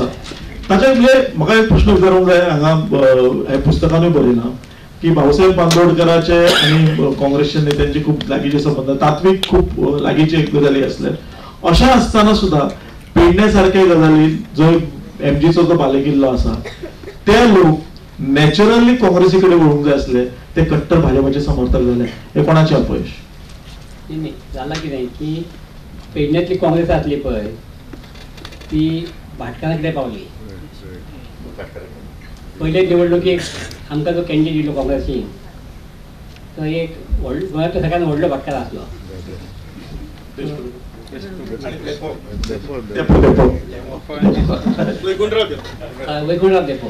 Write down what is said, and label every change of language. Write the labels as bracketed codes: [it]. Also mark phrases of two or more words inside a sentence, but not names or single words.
[kok] ताचे म्हणजे म्हाका एक प्रश्न विचारूंक जाय. हांगा हे पुस्तकानूय बरयलां की भाऊसाहेब बांदोडकराचे आणि काँग्रेसच्या नेत्यांचे खूप लागींचे संबंध, तात्विक खूप लागींचे गजाली आसले. अशा आसतना सुद्धा पेडण्यासारख्या गजाली जो MGचो जो बालेकिल्लो आसा ते लोक नॅचरली काँग्रेसीकडे वळून जाय असले ते कट्टर भाजपाचे समर्थक झाले, हे कोणाचे अपयश? नाही झाला की नाही की पेडण्यातली काँग्रेस असली पळय ती भाटकाराकडे पावली. पहिले निवडणुकीक आमकां जो कॅन्डिडेट दिलो काँग्रेसीन तो एक गोंयांतलो सगळ्यात व्हडलो भाटकार आसलो. वैकुंठराव देपो.